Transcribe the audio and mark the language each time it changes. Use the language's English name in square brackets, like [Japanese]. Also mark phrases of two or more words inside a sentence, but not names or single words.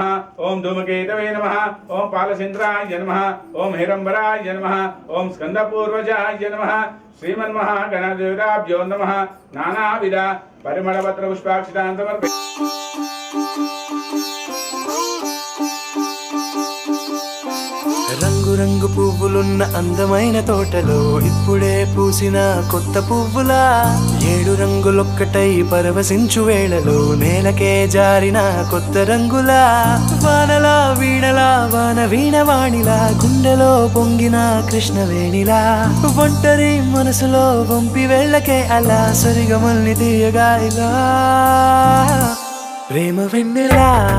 [Sanskrit] ओम धूमकेतवे नमः. ओम पालचन्द्राय नमः. ओम हिरंबराय नमः. ओम स्कंदपूर्वजाय नमः. श्रीमन्महागणदेवताभ्यो नमः. नानाविध परिमलपत्र पुष्पाक्षतान् समर्पयामि. [Telugu] రంగు పువ్వులున్న అందమైన తోటలో ఇప్పుడే పూసిన కొత్త పువ్వులా 7 రంగులొక్కటై పరవశించు వేళలో నేలకే జారిన కొత్త రంగులా వానలా వీణలా వాన వీణవాణిలా గుండెలో పొంగిన కృష్ణవేణిలా ఒంటరి మనసులో వంపి వెళ్ళకే అలా సరిగమల్ని తీయగా ఇలా ప్రేమ వెన్నెలా